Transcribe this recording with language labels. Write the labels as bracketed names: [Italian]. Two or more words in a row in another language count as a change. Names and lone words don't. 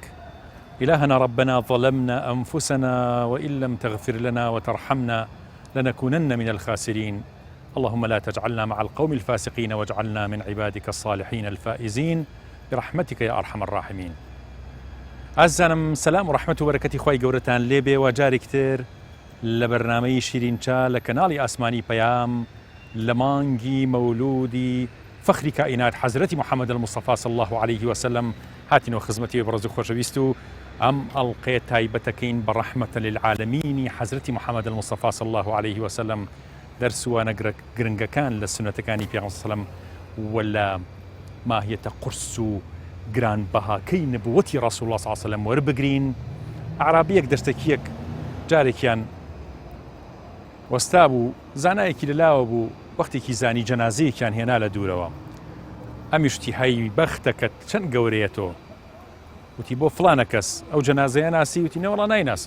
[Arabic] إلهنا ربنا ظلمنا أنفسنا وإن لم تغفر لنا وترحمنا لنكونن من الخاسرين. اللهم لا تجعلنا مع القوم الفاسقين واجعلنا من عبادك الصالحين الفائزين برحمتك يا أرحم الراحمين. [Central Kurdish] عزانم سلام و رحمت و بەرەکەتی خوای گەورەتان لێبێ و جارێکتر لە بەرنامەی شیرینچا لە کەناڵی ئاسمانی پەیام لە مانگی مەولودی فەخری کائینات حەزرەتی محەممەد [Arabic] المصطفى صلى الله عليه وسلم [Central Kurdish] هاتینەوە خزمەتی بەڕێز و خۆشەویست و ئەم ئەڵقەیە تایبەتەکەین بە ڕەحمەتە للعالەمینی حەزرەتی محەممەد [Arabic] المصطفى صلى الله عليه وسلم [Central Kurdish] دەرسوانە گرنگەکان لە سنەتەکانی پێغەمبەر [Arabic] صلی الله عليه وسلم [Central Kurdish] ولا ماهیەتە قورس و گران بەهاکەی نبوەتی [Arabic] ڕەسوڵ الله صلی الله عليه وسلم [Central Kurdish] وەربگرین. عرابیەک دەستەکیەک جارێکیان وەستا بوو، زانایەکی لەلاوە بوو، وەختێکی زانی جەنازەیەکیان هێنا لە دوورەوە. ئەمیشتی هەی بەختەکەت چەند گەورەیەتەوە، وتی بۆ فلانە کەس ئەو جەنازەیە ناسی، وتی نەوەڵا نایناسم.